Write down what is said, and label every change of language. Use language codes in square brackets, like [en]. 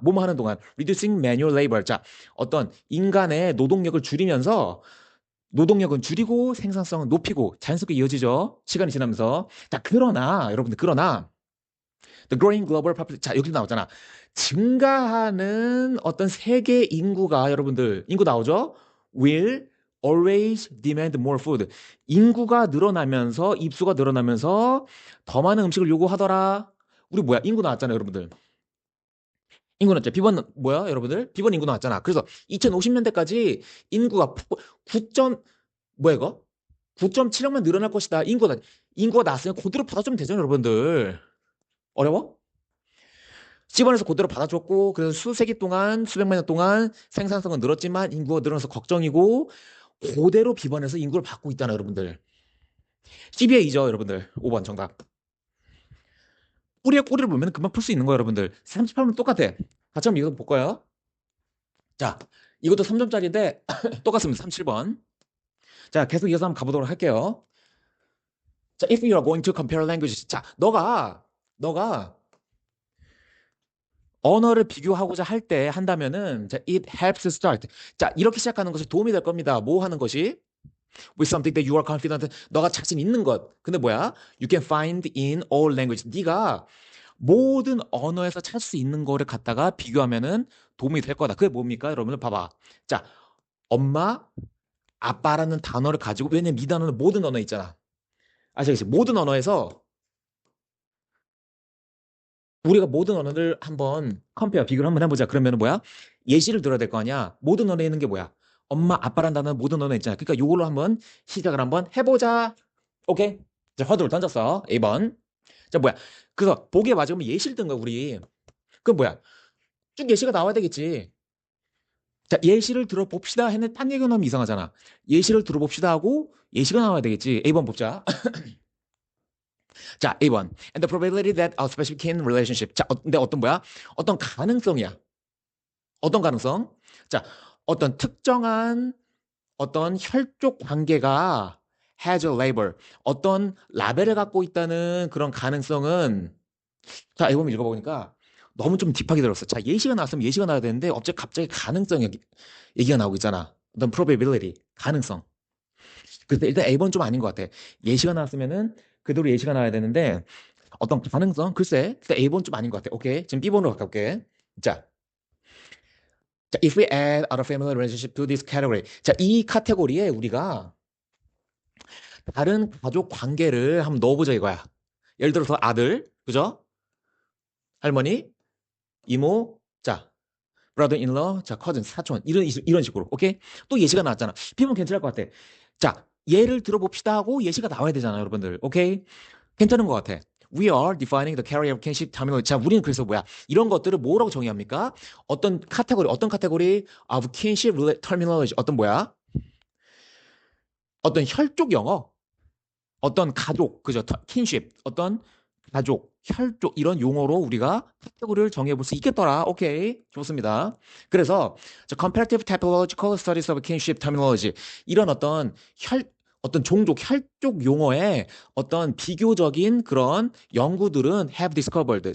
[ko] 뭐뭐 하는 동안 [en] reducing manual labor. [ko] 자, 어떤 인간의 노동력을 줄이면서 노동력은 줄이고 생산성은 높이고 자연스럽게 이어지죠. 시간이 지나면서. 자, 그러나 [en] the growing global population [ko] 자, 여기도 나오잖아. 증가하는 어떤 세계 인구가 여러분들 인구 나오죠? [en] will always demand more food. [ko] 인구가 늘어나면서 입수가 늘어나면서 더 많은 음식을 요구하더라. 우리 뭐야? 인구 나왔잖아요, 여러분들. 인구 나왔죠. 비번 뭐야, 여러분들? 비번 인구 나왔잖아. 그래서 2050년대까지 인구가 9점 뭐야 이거? 9.7억만 늘어날 것이다. 인구가 나왔으면 그대로 받아주면 되잖아요, 여러분들. 어려워? 집안에서 그대로 받아줬고 그래서 수세기 동안 수백만 년 동안 생산성은 늘었지만 인구가 늘어나서 걱정이고 그대로 비번해서 인구를 받고 있다나 여러분들. 12의 2죠 여러분들. 5번 정답. 뿌리에 꼬리를 보면 금방 풀 수 있는 거예요 여러분들. 38번 똑같아. 같이 한번 이거 볼까요? 자 이것도 3점짜리인데 똑같습니다. 37번. 자 계속 이어서 한번 가보도록 할게요. 자 [en] if you are going to compare languages. [ko] 자 너가 언어를 비교하고자 할 때 한다면은 자, [en] it helps start. [ko] 자, 이렇게 시작하는 것이 도움이 될 겁니다. 뭐 하는 것이? [en] With something that you are confident. [ko] 너가 자신 있는 것. 근데 뭐야? [en] You can find in all languages. [ko] 네가 모든 언어에서 찾을 수 있는 거를 갖다가 비교하면은 도움이 될 거다. 그게 뭡니까? 여러분들 봐봐. 자, 엄마, 아빠라는 단어를 가지고 왜냐면 이 단어는 모든 언어 있잖아. 아시겠지? 모든 언어에서 우리가 모든 언어를 한번 컴페어 비교를 한번 해보자. 그러면 뭐야? 예시를 들어야 될 거 아니야. 모든 언어에 있는 게 뭐야? 엄마, 아빠란 단어는 모든 언어에 있잖아. 그러니까 요걸로 한번 시작을 한번 해보자. 오케이? 자, 화두를 던졌어. 2번. 자, 뭐야? 그래서 보기에 맞으면 예시를 든 거야, 우리. 그럼 뭐야? 쭉 예시가 나와야 되겠지. 자, 예시를 들어봅시다 했는데 딴 얘기가 나오면 이상하잖아. 예시를 들어봅시다 하고 예시가 나와야 되겠지. A번 뽑자. 자, A번. [en] And the probability that a specific relationship. [ko] 자, 근데 어떤 뭐야? 어떤 가능성이야. 어떤 가능성? 자, 어떤 특정한 어떤 혈족 관계가 [en] has a label, [ko] 어떤 라벨을 갖고 있다는 그런 가능성은 자, 이거 읽어보니까 너무 좀 딥하게 들었어. 자, 예시가 나왔으면 예시가 나와야 되는데 갑자기 가능성 얘기가 나오고 있잖아. 어떤 probability, 가능성. 그래서 일단 A번 좀 아닌 것 같아. 예시가 나왔으면은 그대로 예시가 나와야 되는데 어떤 가능성? 글쎄, 일단 A번 좀 아닌 것 같아. 오케이. 지금 B번으로 가볼게. [en] 자, 자, if we add other family relationship to this category. [ko] 자, 이 카테고리에 우리가 다른 가족 관계를 한번 넣어보자 이거야. 예를 들어서 아들, 그죠? 할머니, 이모, 자, brother-in-law, 자, cousin, 사촌, 이런 식으로. 오케이? 또 예시가 나왔잖아. 피면 괜찮을 것 같아. 자, 예를 들어봅시다 하고 예시가 나와야 되잖아, 여러분들. 오케이? 괜찮은 것 같아. [en] We are defining the category of kinship terminology. [ko] 자, 우리는 그래서 뭐야? 이런 것들을 뭐라고 정의합니까? 어떤 카테고리 [en] of kinship terminology. [ko] 어떤 뭐야? 어떤 혈족 영어, 어떤 가족, 그죠? kinship, 어떤 가족, 혈족 이런 용어로 우리가 카테고리를 정해볼 수 있겠더라. 오케이, 좋습니다. 그래서 [en] comparative typological studies of kinship terminology [ko] 이런 어떤 종족, 혈족 용어의 어떤 비교적인 그런 연구들은 [en] have discovered.